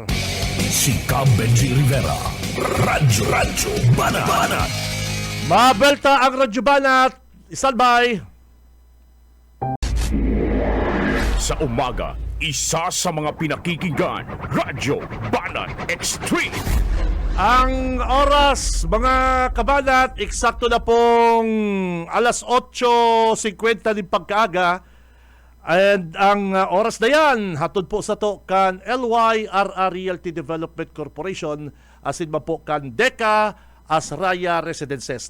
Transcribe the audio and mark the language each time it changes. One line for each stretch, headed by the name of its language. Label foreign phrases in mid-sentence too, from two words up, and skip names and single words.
Filipino: Si Benji Rivera, Radyo Banat. Mabelta ang Radyo Banat.
English: Standby.
Filipino: Sa umaga, isa sa mga pinakikinggan, Radyo Banat Extreme. Ang oras, mga kabanat, eksakto na pong alas 8:50 ng pagkaaga.
Bikol: And ang oras na yan, hatod po sa to kan LYRR Realty Development Corporation asin man po kan Deca Asraya Residences.